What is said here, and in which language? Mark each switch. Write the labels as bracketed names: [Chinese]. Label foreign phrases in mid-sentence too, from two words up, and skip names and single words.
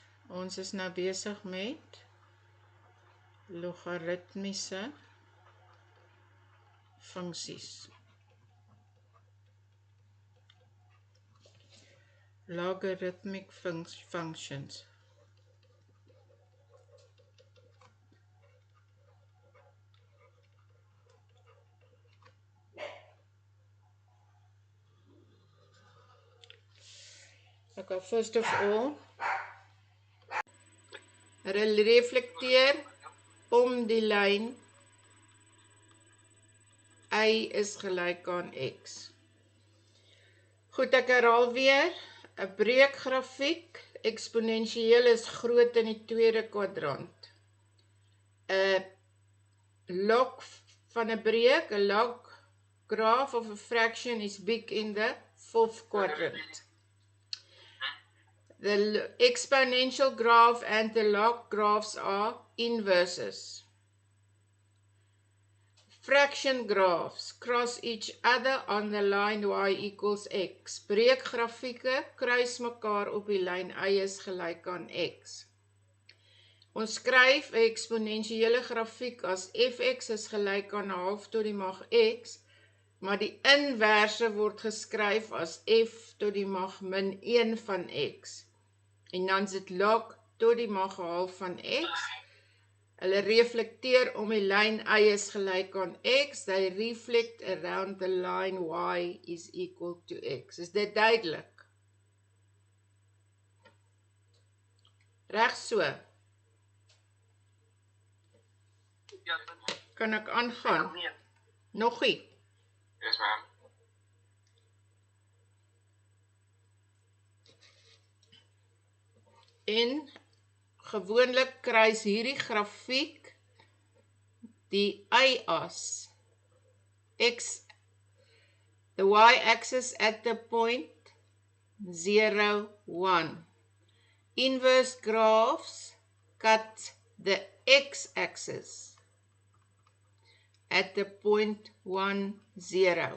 [Afrikaans] Ons is nou besig met logaritmiese funksies. [English] Logarithmic functions. Okay, first of all, [Afrikaans] hulle reflekteer om die lyn y is gelyk aan x. Goed, ek herhaal weer, 'n breekgrafiek, eksponensieel is groot in die tweede kwadrant. 'n log van 'n breek, [English] 'n log graph of a fraction is big in the fourth quadrant. The exponential graph and the log graphs are inverses. Fraction graphs cross each other on the line y equals x. [Afrikaans] Breekgrafieke kruis mekaar op die lyn y is gelyk aan x. Ons skryf 'n eksponensiële grafiek as fx is gelyk aan 1/2 tot die mag x, maar die inverse word geskryf as f tot die mag min 1 van x. En dan is dit log tot die mag 1/2 van x. Hulle reflekteer om die lyn y is gelyk aan x. [English] They reflect around the line y is equal to x. [Afrikaans] Is dit duidelik? Reg so. Kan ek aangaan? Nogie. [English] Yes, ma'am. [Afrikaans] En gewoonlik kruis hierdie grafiek die y-as, [English] x, the y-axis at the point 0, 1. Inverse graphs cut the x-axis at the point 1, 0.